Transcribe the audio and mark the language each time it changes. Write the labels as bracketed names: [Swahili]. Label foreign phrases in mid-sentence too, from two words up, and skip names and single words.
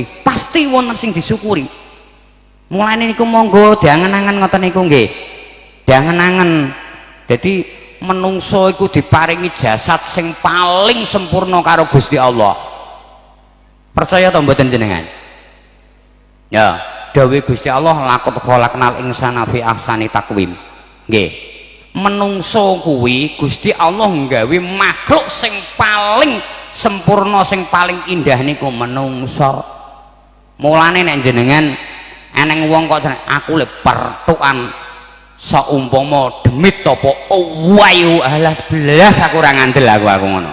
[Javanese] Pasti wonten sing disyukuri. Mulane niku monggo diangen-angen ngoten niku nggih. Diangen-angen. Dadi menungso iku diparingi jasad sing paling sempurna karo Gusti Allah. Percaya to mboten jenengan? Ya, dawuh Gusti Allah [Arabic] laqad khalaqnal insana fi ahsani taqwim. [Javanese] Nggih. Menungso kuwi Gusti Allah nggawe makhluk sing paling sempurna, sing paling indah niku menungso. Mulane nek jenengan eneng wong kok jeneng aku le pertukan saumpama demit apa wayu alas belas aku ora ngandel aku ngono.